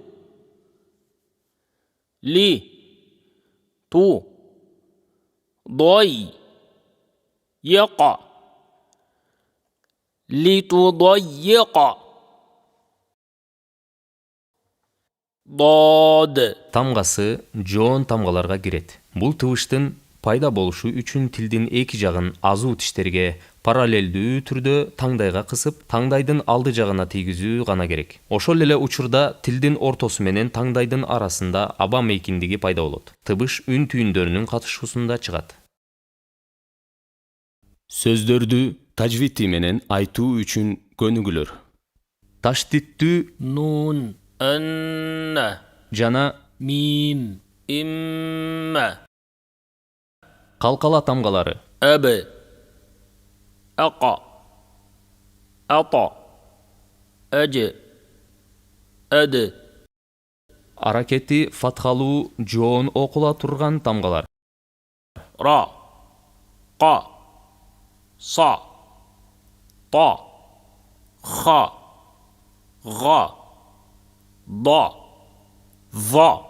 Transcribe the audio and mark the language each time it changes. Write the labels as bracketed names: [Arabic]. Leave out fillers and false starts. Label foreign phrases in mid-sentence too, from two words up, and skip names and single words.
[Arabic] لي. تو. ضي. يقع. لتضيق. ضاد. [Kyrgyz] Тамгасы жоон тамгаларга кирет. Бул тыбыштын пайда болушу үчүн тилдин эки жагын азуу тиштерге параллелдүү түрдө таңдайга кысып, таңдайдын алды жагына тийгизүү гана керек. Ошол эле учурда тилдин ортосу менен таңдайдын арасында аба мейкиндиги пайда болот. Тыбыш үн түйүндөрүнүн катышуусунда чыгат. Сөздөрдү тажвити менен айтуу үчүн көнүгүүлөр. Таштиттүү [Arabic] نون. أن. [Kyrgyz] жана [Arabic] ميم. إما. [Kyrgyz] калкала тамгалары. [Arabic] أب. أقى. أطى. أج. أد. [Kyrgyz] Аракети фатхалуу жоон окула турган тамгалар. [Arabic] را. قا. صا. طا. خا. غا. ضا. ظا.